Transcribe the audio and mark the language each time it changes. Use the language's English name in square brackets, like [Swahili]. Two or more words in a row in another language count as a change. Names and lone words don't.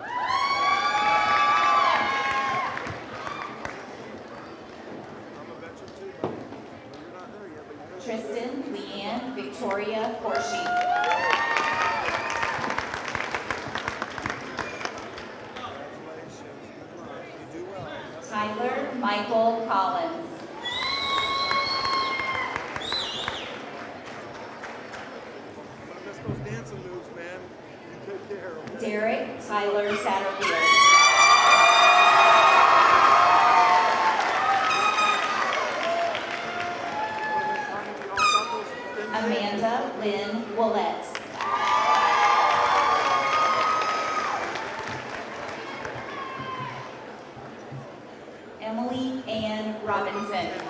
[English] Tristan Leanne Victoria Horsey. Tyler Michael Collins. Miss those dancing moves, man. You take care of them. Derek Tyler Satterfield. Amanda Lynn Willett. Emily Ann Robinson.